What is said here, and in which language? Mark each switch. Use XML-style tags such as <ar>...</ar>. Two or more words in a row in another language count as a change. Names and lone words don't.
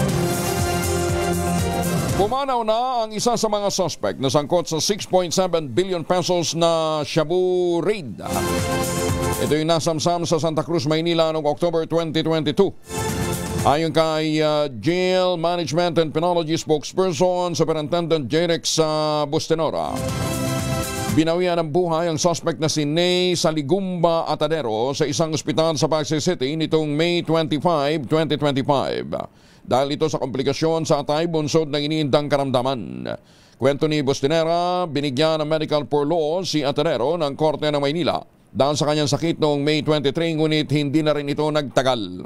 <tl>Pumanaw na ang isa sa mga suspect na sangkot sa 6.7 billion pesos na shabu raid. Ito yung nasamsam sa Santa Cruz, Maynila noong October 2022. Ayon kay Jail Management and Penology Spokesperson Superintendent Jerex Bustenora, binawian ng buhay ang suspect na si Ney Saligumba Atadero sa isang ospital sa Pasay City nitong May 25, 2025. Dahil ito sa komplikasyon sa atay bunsod ng iniindang karamdaman. Kwento ni Bustinera, binigyan ng</tl> <en>medical for law</en> <tl>si Atadero ng Korte ng Maynila dahil sa kanyang sakit noong May 23 ngunit hindi na rin ito nagtagal.</tl>